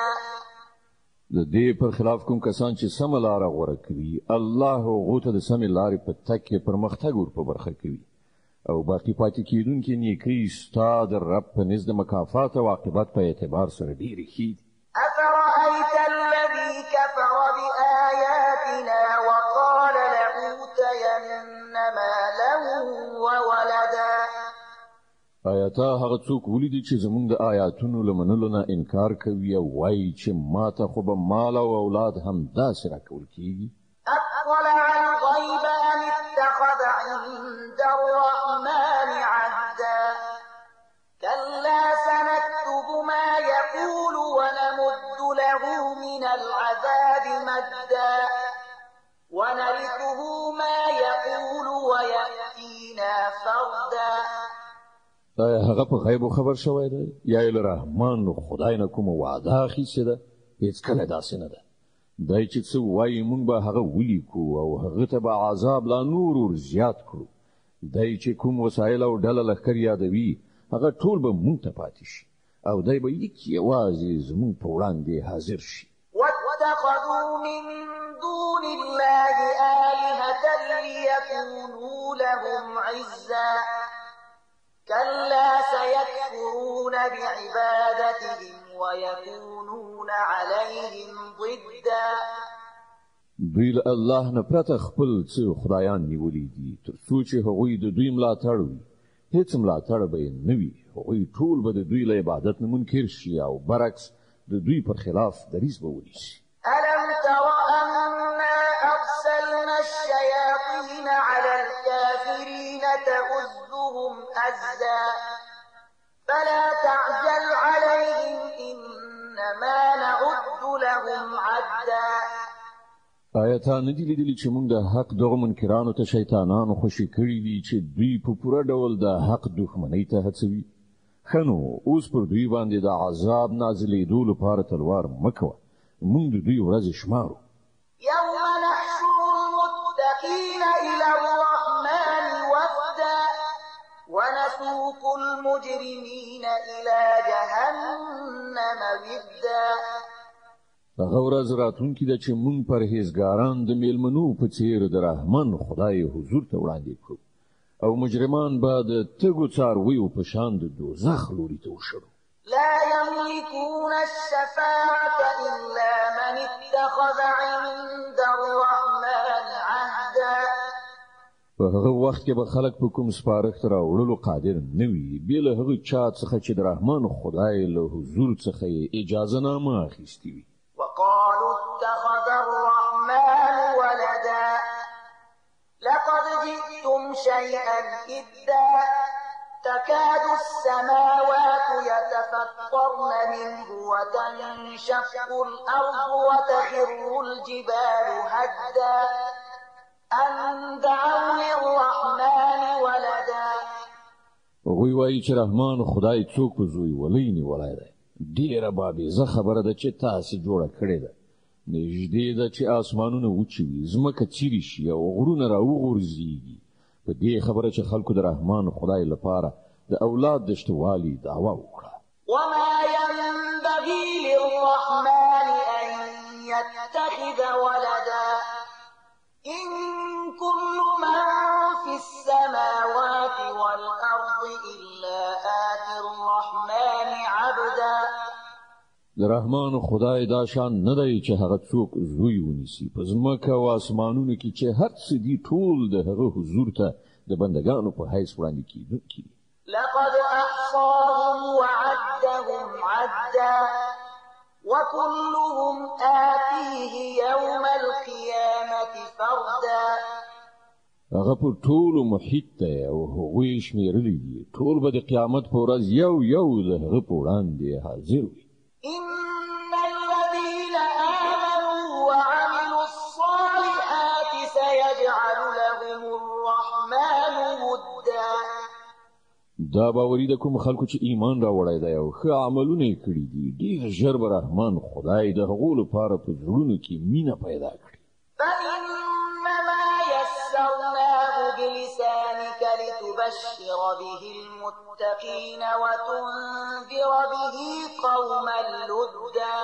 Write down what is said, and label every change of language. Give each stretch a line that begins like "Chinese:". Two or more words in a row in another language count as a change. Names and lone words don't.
Pashto: د دې پر خلاف کوم کسان چې سم لاره غوره کوي الله هغو ته د سمې لارې په تګ کې پرمختګ ور په برخه کوي او باقي پاتې کېدونکي نیکۍ ستا د رب په نزد د مکافات او عاقبت په اعتبار سره ډېرې ښې دي
Arabic: أفرأيت الذي كفر بآياتنا وقال لأوتين مالا وولدا
Pashto: آیا تا هغه څوک ولیدي چې زموږ د آیاتونو له منلو نه انکار کوي او وایي چې ما ته خو به مال او اولاد هم داسې راکول کېږي
Arabic: أطلع الغيب أم اتخذ عند الرحمن عهدا كلا سنكتب ما يقول ونمد له من العذاب مدا ونرثه ما يقول ويأتينا فردا
Pashto: آیا هغه په غیبو خبر شوی دی یا یې له رحمان خدای نه کومه وعده اخیستې ده هېڅکله داسې نه ده دی چې څه وایي موږ به هغه ولیکو او هغه ته به عذاب لا نور ور زیات کړو دی چې کوم وسایل او ډله لښکر یادوي هغه ټول به موږ ته پاتې شي او دی به یوازې زموږ په وړاندې حاضر شي
Arabic: واتخذوا من دون الله آلهة ليكونوا لهم عزا كلا سيكفرون بعبادتهم ويكونون عليهم ضدا
Pashto: دوی له الله نه پرته خپل څه خدایان نیولي دي تر څو چې هغوی د دوی ملاتړ وي هیڅ ملاتړ به یې نه وي. هغوی ټول به د دوی له عبادت نه منکر شي او برعکس د دوی پر خلاف دریځ به ونیسي.
Arabic: ألم تر أنا أرسلنا الشياطين على الكافرين تؤزهم أزا فلا تعجل عليهم إنما نعد لهم عدا.
Pashto: آیا تا نه دي لیدلي چې موږ د حق دغو منکرانو ته شیطانانو خوشي کړي دي چې دوی په پوره ډول د حق دښمنۍ ته هڅوي؟ ښه نو اوس پر دوی باندې د عذاب نازلېدو لپاره تلوار مه کوه. موږ د دوی ورځې شمارو.
Arabic: يوم نحشر المتقين إلى الرحمن وفدا ونسوق المجرمين إلى جهنم ودا.
Pashto: هغه ورځ راتلونکې ده چې موږ پرهیزګاران د میلمنو په څېر د رحمان خدای حضور ته وړاندې کړو او مجرمان به د تږو څارویو په شان د دوزخ لوري ته وشړو.
Arabic: لا يملكون الشفاعة إلا من اتخذ عند الرحمن عهدا.
Pashto: په هغه وخت کې به خلک په کوم سپارښت راوړلو قادر نه وي بې له هغه چا څخه چې د رحمان خدای له حضور څخه یې اجازه نامه اخیستې وي.
Arabic: وقالوا اتخذ الرحمن ولدا لقد جئتم شيئا إدا تكاد السماوات يتفطرن منه وتنشق الأرض وتخر الجبال هدا أن دعوا للرحمن ولدا.
Pashto: هغوی وایي چې رحمان خدای څوک په زوی ولی نیولی دی. ډېره بابیزه خبره ده چې تاسې جوړه کړې ده. نږدې ده چې آسمانونه وچوي، ځمکه څیرې شي او غرونه راوغورځېږي. په دې خبره چې خلکو د رحمان خدای لپاره د اولاد د شتوالي دعوه وکړه.
Arabic: وما ينبغي للرحمن أن يتخذ ولدا إن كل من في السماوات والأرض إلا آتي الرحمن عبدا.
Pashto: د رحمان خدای دا شان نه دی چې هغه څوک زوی ونیسي. په ځمکه او اسمانونو کې چې هر څه دي ټول د هغه حضور ته د بندګانو په حیث وړاندې کېدونکي دي.
Arabic: لقد أحصاهم وعدهم عدا وكلهم آتيه يوم القيامة فردا.
Pashto: هغه په ټولو محیط دی او هغوی شمېرلی دي. ټول به د قیامت په ورځ یو یو د هغه په وړاندې حاضر وي.
Arabic: إن الذين آمنوا وعملوا الصالحات سيجعل لهم الرحمن ودا.
Pashto: دا باوري د کوم خلکو چې ایمان راوړی دی او ښه عملونه یې کړي دي ډېر ژر به رحمان خدای د هغو لپاره په زړونو کې مینه پیدا کړي.
Arabic: فإنما يسرناه بلسانك لتبشر به المتقين وتنذر به قوما لدا.